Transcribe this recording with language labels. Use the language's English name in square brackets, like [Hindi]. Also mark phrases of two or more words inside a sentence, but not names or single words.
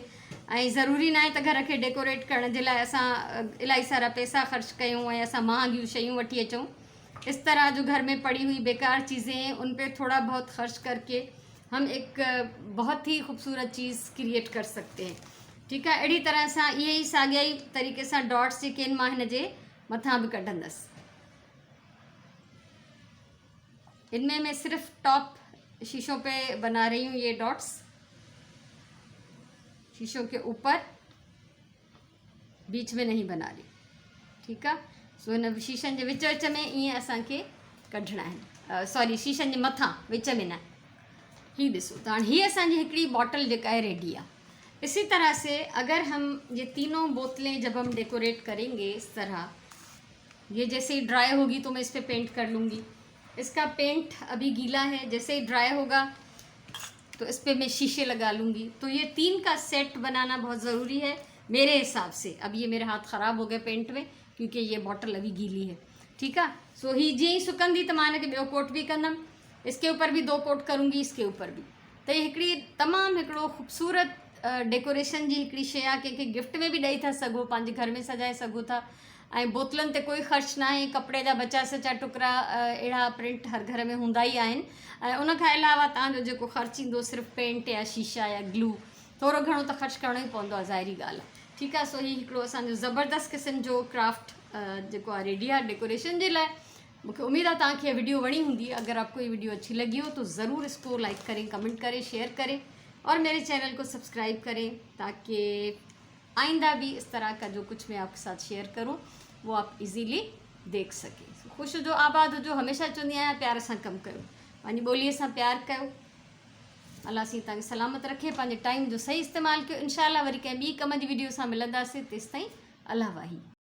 [Sindhi] ऐं ज़रूरी न आहे त घर खे डेकोरेट करण जे लाइ असां इलाही सारा पैसा ख़र्च कयूं ऐं असां महांगियूं शयूं वठी अचूं। [Hindi] इस तरह जो घर में पड़ी हुई बेकार चीज़ें, उन पे थोड़ा बहुत खर्च करके हम एक बहुत ही खूबसूरत चीज़ क्रिएट कर सकते हैं। [Sindhi] ठीकु आहे। अहिड़ी तरह सां इहे ई साॻिया ई तरीक़े सां डॉट्स जेके आहिनि मां हिन जे मथां बि कढंदसि। [Hindi] इनमें मैं सिर्फ टॉप शीशों पे बना रही हूँ ये डॉट्स, शीशों के ऊपर, बीच में नहीं बना रही। [Sindhi] ठीकु आहे। सो हिन शीशनि जे विच विच में ईअं असांखे कढणा आहिनि, सॉरी शीशनि जे मथां विच में न। ही ॾिसो त हाणे हीअ असांजी हिकिड़ी बॉटल जेका है रेडी आहे। [Hindi] इसी तरह से अगर हम ये तीनों बोतलें जब हम डेकोरेट करेंगे इस तरह, ये जैसे ही ड्राई होगी तो मैं इस पर पेंट कर लूँगी। इसका पेंट अभी गीला है, जैसे ही ड्राई होगा तो इस पर मैं शीशे लगा लूँगी। तो ये 3 का सेट बनाना बहुत ज़रूरी है मेरे हिसाब से। अब ये मेरे हाथ ख़राब हो गए पेंट में, क्योंकि ये बॉटल अभी गीली है। [Sindhi] ठीकु आहे। सो ही जीअं ई सुकंदी त मां हिनखे ॿियो कोट बि कंदमि, [Hindi] इसके ऊपर भी 2 कोट करूँगी, इसके ऊपर भी। [Sindhi] त ये हिकिड़ी तमामु हिकिड़ो ख़ूबसूरत डेकोरेशन जी हिकिड़ी शइ आहे। कंहिंखे गिफ्ट में बि ॾेई था सघो, पंहिंजे घर में सजाए सघो था। ऐं बोतलनि ते कोई ख़र्च न आहे, कपिड़े जा बचा सचा टुकड़ा अहिड़ा प्रिंट हर घर में हूंदा ई आहिनि। ऐं उन खां अलावा तव्हांजो जेको ख़र्चु ईंदो सिर्फ़ु पेंट या शीशा या ग्लू, थोरो घणो त ख़र्चु करिणो ई पवंदो आहे, ज़ाहिरी ॻाल्हि आहे। ठीकु आहे। सो ही हिकिड़ो असांजो ज़बरदस्त क़िस्म जो क्राफ्ट जेको आहे रेडी आहे डेकोरेशन जे लाइ। [Hindi] मुझे उम्मीद है तव्हांखे ये वीडियो वणी होंगी। अगर आपको ये वीडियो अच्छी लगी हो तो ज़रूर इसको लाइक करें, कमेंट करें, शेयर करें और मेरे चैनल को सब्सक्राइब करें, ताकि आइंदा भी इस तरह का जो कुछ मैं आपके साथ शेयर करूं वो आप इजीली देख सकें। [Sindhi] खुश जो आबाद जो हमेशा चवंदी आहियां, प्यार सां कमु कयो, पंहिंजी ॿोलीअ सां प्यार कयो। अल्लाह सी तव्हांखे सलामत रखे, पंहिंजे टाइम जो सही इस्तेमालु कयो। इंशाअल्लाह वरी कंहिं ॿी कम जी वीडियो सां मिलंदासीं। तेसिताईं अल्लाह वाही।